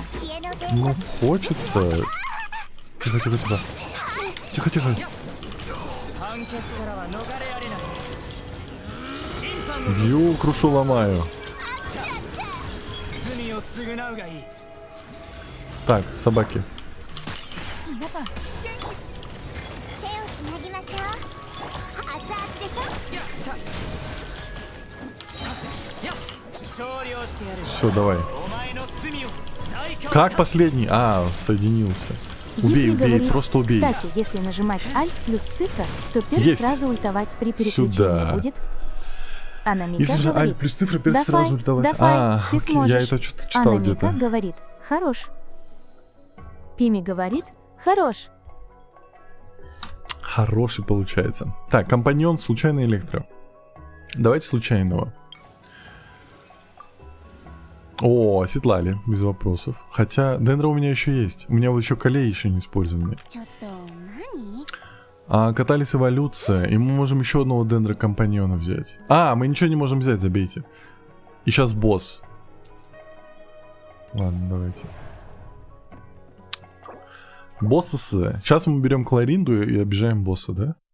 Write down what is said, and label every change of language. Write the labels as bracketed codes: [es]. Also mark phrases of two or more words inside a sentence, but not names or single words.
[ru] Ну, хочется. Тихо, тихо, тихо. Тихо, тихо. Бью, крушу, ломаю. Так, собаки. [ja] 皆さん手をつなぎましょう。熱々でしょ。 [ru] Все, давай. Как последний? А, соединился. Убей, Йипли убей, говорит, просто убей. Кстати, если нажимать Alt плюс цифра, то перс Есть. сразу ультовать при переключении Сюда. будет. Анамика Если же говорит, Аль плюс цифра, перс «Давай, сразу ультовать. давай, А, ты окей, сможешь». я это что-то читал Анамика где-то. говорит, хорош. Пими говорит, хорош. Хороший получается. Так, компаньон, случайный электро. Давайте случайного. О, оседлали, без вопросов. Хотя Дендра у меня еще есть. У меня вот еще колей еще не использованный. [ja] ちょっと何？ [ru] А катались эволюция, и мы можем еще одного Дендра компаньона взять. А, мы ничего не можем взять, забейте. И сейчас босс. Ладно, давайте. Босса. Сейчас мы берем Кларинду и обижаем босса, да?